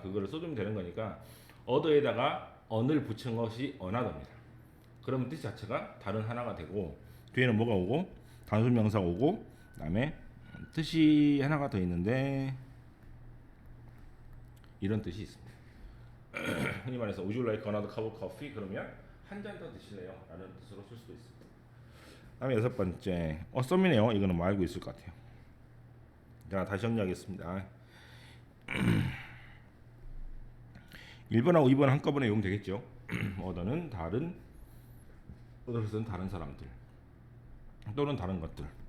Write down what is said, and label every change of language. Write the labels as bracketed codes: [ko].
[ko] 그거를 써주면 되는 거니까 other에다가 언을 붙인 것이 another입니다. 그러면 뜻 자체가 다른 하나가 되고 뒤에는 뭐가 오고 단수명사가 오고 그다음에 뜻이 하나가 더 있는데 이런 뜻이 있습니다. [en] 흔히 말해서 Would you like another cup of coffee? [ko] 그러면 한 잔 더 드실래요? 라는 뜻으로 쓸 수도 있습니다. 다음에 여섯 번째 썸이네요. 이거는 뭐 알고 있을 것 같아요. 자, 다시 정리하겠습니다. 1번하고 2번 한꺼번에 외우면 되겠죠. 어더는 다른, 어더는 다른 사람들 또는 다른 것들.